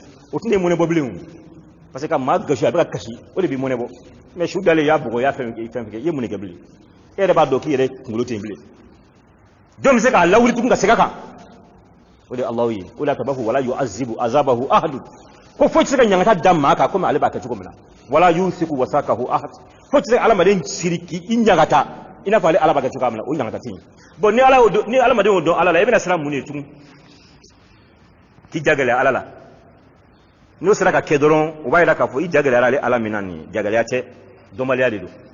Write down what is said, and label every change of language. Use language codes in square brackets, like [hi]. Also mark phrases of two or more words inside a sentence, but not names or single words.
[bm] o tɛna e mɔnɛ bɔ bilen [fr] parce que [bm] ka maa gasi a bɛ ka kasi o de b'i mɔnɛ bɔ mais su dalen i y'a bugɔ i y'a fɛn kɛ i ye mun de kɛ bilen e yɛrɛ b'a dɔn k'i yɛrɛ kunkolo tɛ yen bilen jɔn bɛ se k'a lawuli tugun ka segin a kan o de ye Alahu ye o de y'a to a b'a fɔ wala [ar] يعذب عذابه أحد [bm] ko foyi tɛ se ka ɲangata da maa kan komi ale b'a kɛ cogo min na wala [ar] يوثق وثاقه أحد [bm] foyi tɛ se ka adamaden siri k'i ɲangata i n'a fɔ ale ala b'a kɛ cogoya min na o ɲangata tɛ yen bon ni adamaden y'o dɔn ala la i bɛna siran mun de tugun k'i jagɛlɛya ala la n'o sera ka kɛ dɔrɔn o b'a jira k'a fɔ i jagɛlɛyara ale ala min na nin jagɛlɛya tɛ dɔnbaliya de don